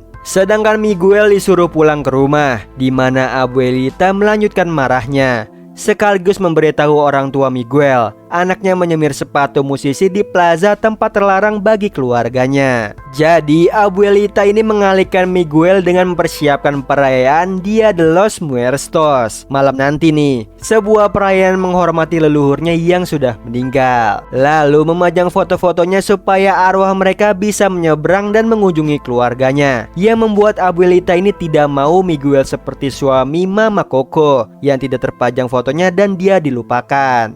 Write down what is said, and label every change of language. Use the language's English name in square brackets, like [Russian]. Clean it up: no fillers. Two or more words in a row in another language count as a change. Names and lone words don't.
[Indonesian] Sedangkan Miguel disuruh pulang ke rumah, di mana Abuelita melanjutkan marahnya, sekaligus memberitahu orang tua Miguel anaknya menyemir sepatu musisi di plaza tempat terlarang bagi keluarganya. Jadi Abuelita ini mengalihkan Miguel dengan mempersiapkan perayaan Dia de los Muertos malam nanti nih, sebuah perayaan menghormati leluhurnya yang sudah meninggal. Lalu memajang foto-fotonya supaya arwah mereka bisa menyeberang dan mengunjungi keluarganya, yang membuat Abuelita ini tidak mau Miguel seperti suami Mama Coco yang tidak terpajang fotonya dan dia dilupakan.